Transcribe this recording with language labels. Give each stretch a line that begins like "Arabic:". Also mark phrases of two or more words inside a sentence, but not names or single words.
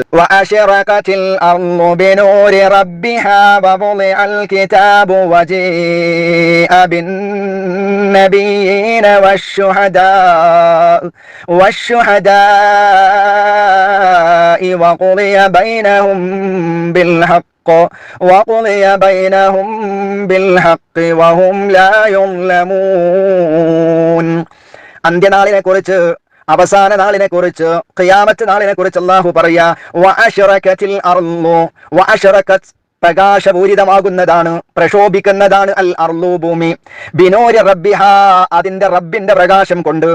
Arabic: وأشرقت الأرض بنور ربها ووضع الكتاب وجيء بالنبيين والشهداء وقضي بينهم بالحق وهم لا يظلمون.
Malayalam: അന്ത്യനാളിനെ കുറിച്ച്, അവസാന നാളിനെ കുറിച്ച്, ഖിയാമത്ത് നാളിനെ കുറിച്ച് അല്ലാഹു പറയാ
Arabic: وأشرقت الأرض.
Malayalam: വഅശറകത് പ്രകാശപൂരിതമാകുന്നതാണ്, പ്രശോഭിക്കുന്നതാണ്.
Arabic: الأرض
Malayalam: ഭൂമി.
Arabic: بنور ربها
Malayalam: അതിന്റെ റബ്ബിന്റെ പ്രകാശം കൊണ്ട്.